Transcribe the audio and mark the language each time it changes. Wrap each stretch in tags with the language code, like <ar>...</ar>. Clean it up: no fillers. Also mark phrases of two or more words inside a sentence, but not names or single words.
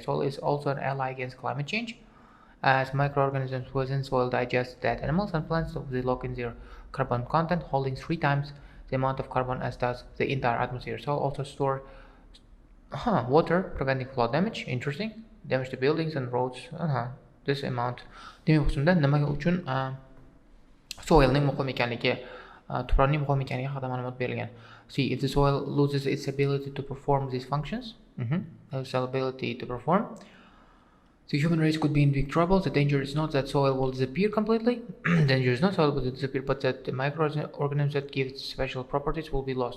<en>Soil is also an ally against climate change, as microorganisms within soil digest dead animals and plants, so they lock in their carbon content, holding 3 times the amount of carbon as does the entire atmosphere. Soil also store water, preventing flood damage. Interesting. Damage to buildings and roads. This amount.</en> <uz>Demak, bunda nima uchun soilning muhim ekanligi, tuproqning muhim ekanligi haqida ma'lumot berilgan.</uz> <en>See, if the soil loses its ability to perform these functions, its ability to perform, the human race could be in big trouble. The danger is not that soil will disappear completely. The danger is not soil will disappear, but that the microorganisms that give it special properties will be lost.</en>